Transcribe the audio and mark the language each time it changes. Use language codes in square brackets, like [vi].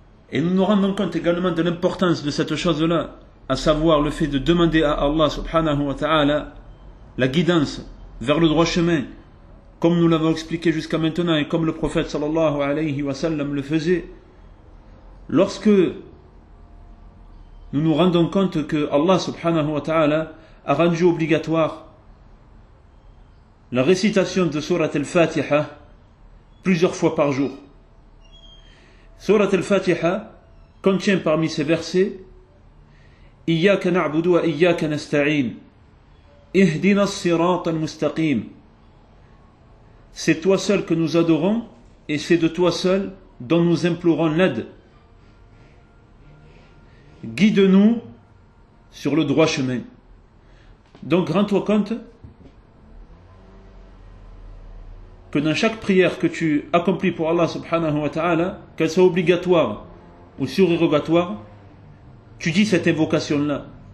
[fr] Et nous nous rendons compte également de l'importance de cette chose-là, à savoir le fait de demander à Allah subhanahu wa ta'ala la guidance vers le droit chemin, comme nous l'avons expliqué jusqu'à maintenant et comme le prophète sallallahu alayhi wa sallam le faisait. Lorsque nous nous rendons compte que Allah subhanahu wa ta'ala a rendu obligatoire la récitation de sourate al-Fatiha plusieurs fois par jour. Sourate al-Fatiha contient parmi ses versets [ar] إياك نعبد وإياك نستعين اهدنا الصراط المستقيم. [fr] C'est toi seul que nous adorons et c'est de toi seul dont nous implorons l'aide. Guide-nous sur le droit chemin. Donc rends-toi compte que dans chaque prière que tu accomplis pour Allah subhanahu wa ta'ala, qu'elle soit obligatoire ou surérogatoire, tu dis cette invocation-là.